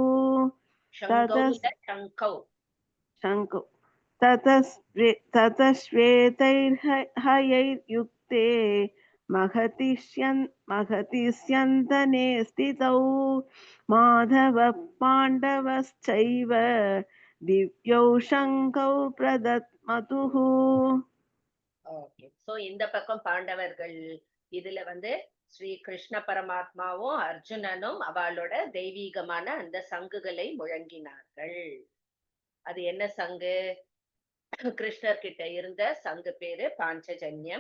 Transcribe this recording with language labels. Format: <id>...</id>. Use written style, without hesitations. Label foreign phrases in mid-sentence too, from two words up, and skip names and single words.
<sa>ततः श्वेतैर्हयैर्युक्ते महति स्यन्दने स्थितौ माधवः पाण्डवश्चैव दिव्यौ शङ्खौ प्रदद्मतुः.</sa> <ta>ஓகே, சோ இந்த பக்கம் பாண்டவர்கள் இதுல ஸ்ரீ கிருஷ்ண பரமாத்மாவும் அர்ஜுனனும் அவளோட தெய்வீகமான அந்த சங்குகளை முழங்கினார்கள். அது என்ன சங்கு? கிருஷ்ணர் கிட்ட இருந்த சங்கு பேரு பாஞ்சஜன்யம்.</ta>